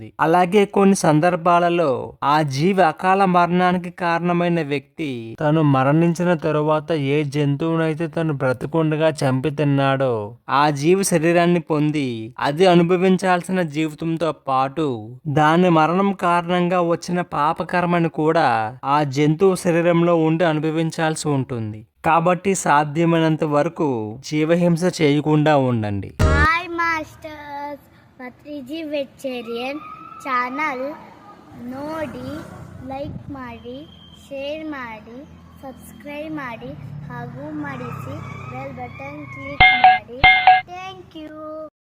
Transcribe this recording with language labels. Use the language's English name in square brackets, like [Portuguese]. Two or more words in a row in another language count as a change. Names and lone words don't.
[Telugu] అలాగే కొన్ని సందర్భాలలో ఆ జీవి అకాల మరణానికి కారణమైన వ్యక్తి తను మరణించిన తరువాత ఏ జంతువునైతే తను బ్రతికుండగా చంపి తిన్నాడో ఆ జీవి శరీరాన్ని పొంది అది అనుభవించాల్సిన జీవితంతో పాటు దాని మరణం కారణంగా వచ్చిన పాపకర్మని కూడా ఆ జంతువు శరీరంలో ఉండి అనుభవించాల్సి ఉంటుంది. కాబట్టి సాధ్యమైనంత వరకు జీవహింస చేయకుండా ఉండండి. [English] Hi Masters, [Kannada] ಪತ್ರಿಜಿ [English] vegetarian channel [Kannada] ನೋಡಿ, ಲೈಕ್ ಮಾಡಿ, ಶೇರ್ ಮಾಡಿ, ಸಬ್ಸ್ಕ್ರೈಬ್ ಮಾಡಿ ಹಾಗೂ ಮಾಡಿಸಿ [English] bell button click [Kannada] ಮಾಡಿ. [English] thank you.